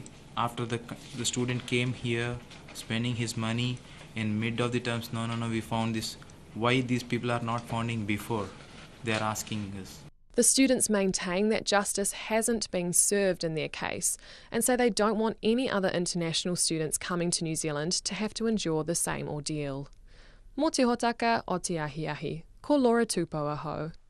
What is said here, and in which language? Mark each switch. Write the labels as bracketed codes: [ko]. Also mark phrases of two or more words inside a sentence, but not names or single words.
[en] After the student came here, spending his money in mid of the terms, no, we found this. Why these people are not finding before? They are asking us. The students maintain that justice hasn't been served in their case and say they don't want any other international students coming to New Zealand to have to endure the same ordeal. [mi] Mō te hotaka o te ahiahi, ko Laura Tupou aho.